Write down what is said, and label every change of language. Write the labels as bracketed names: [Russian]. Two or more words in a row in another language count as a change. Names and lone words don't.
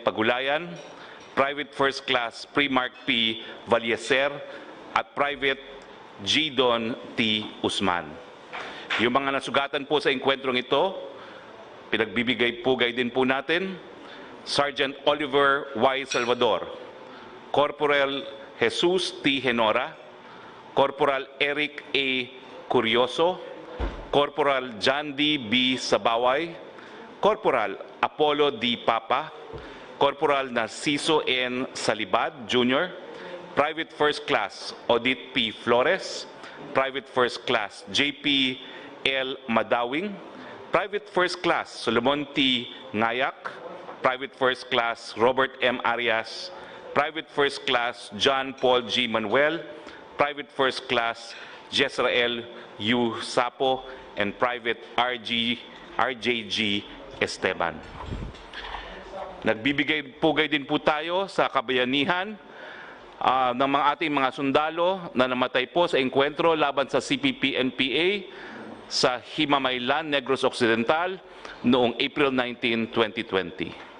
[Filipino] Pagulayan, [English] Private First Class [Filipino] Primark P. Valieser, at Private G. Don T. Usman. Yung mga nasugatan po sa engkwentrong ito, pinagbibigay-pugay din po natin, Sergeant Oliver Y. Salvador, Corporal Jesus T. Henora, Corporal Eric A. Curioso, Corporal John D. B. Sabaway, Corporal Apollo D. Papa, Corporal Narciso N. Salibad Jr., [English] Private First Class [Filipino] Odit P. Flores, [English] Private First Class [Filipino] JP L. Madawing, [English] Private First Class [Filipino] Solomon T. Ngayak, [English] Private First Class [Filipino] Robert M. Arias, [English] Private First Class [Filipino] John Paul G. Manuel, [English] Private First Class [Filipino] Jezrael U. Sapo, [English] and Private [Filipino] RJG Esteban. Nagbibigay-pugay din po tayo sa kabayanihan ng mga ating mga sundalo na namatay po sa engkwentro laban sa CPP-NPA sa Himamaylan, Negros Occidental noong April 19, 2020.